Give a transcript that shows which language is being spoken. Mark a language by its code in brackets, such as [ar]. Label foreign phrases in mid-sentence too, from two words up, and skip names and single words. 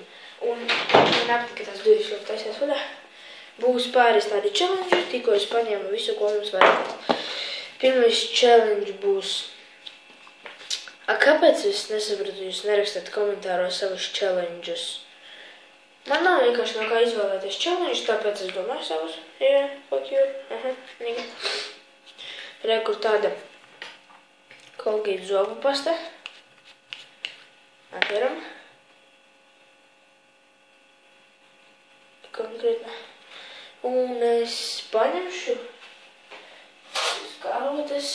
[lv] Un naktī, kad tās divas ļoti taisās vaļā, būs pāris tādi challenge, tikko es paņēmu visu, ko mums vajag. Pirmais challenge būs. Kāpēc es nesapratu, jūs nerakstat komentāros savus challenges? Man nav vienkārši no kā izvēlēties challenge, tāpēc es domāju savus. [en] Yeah, fuck you. Nigga. [lv] Re, kur tāda Colgate zobu pasta. Atveram. Konkrēti. Un es paņemšu karotes.